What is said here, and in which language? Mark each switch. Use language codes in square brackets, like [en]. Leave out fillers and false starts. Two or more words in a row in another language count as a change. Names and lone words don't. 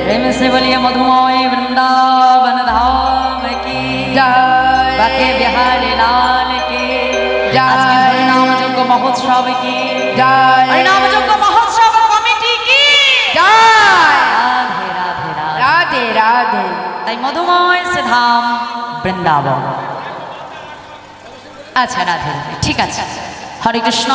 [hi] से बोलिए मधुमय वृंदावन धाम की जय, बाके बिहारी लाल की जय, [bn] আজকে হরিনাম যজ্ঞ মহোৎসব কি জয়, হরিনাম যজ্ঞ মহোৎসব কমিটি কি জয়। রাধে রাধে রাধে রাধে। তাই মধুময় সে ধাম বৃন্দাবন। আচ্ছা রাধে, ঠিক আছে। হরে কৃষ্ণ।